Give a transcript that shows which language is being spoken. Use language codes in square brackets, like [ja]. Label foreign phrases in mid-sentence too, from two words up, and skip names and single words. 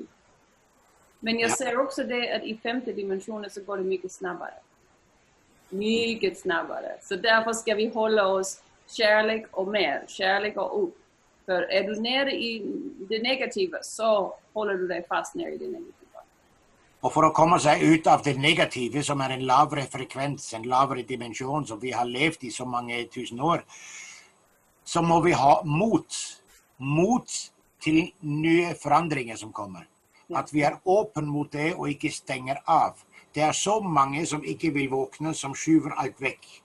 [sv] Men jag ser också det att i 5:e dimensionen så går det mycket snabbare. Mycket snabbare. Så därför ska vi hålla oss kärlek och mer. Kärlek och upp. För är du nere i det negativa så håller du dig fast nere i det negativa. Och för att komma sig ut av det negativa som är en lavere frekvens, en lavere dimension som vi har levt i så många tusen år, så må vi ha mot till nya förändringar som kommer. Ja. Att vi är öppen mot det och inte stänger av. Det är så många som inte vill vakna som skjuver allt väck.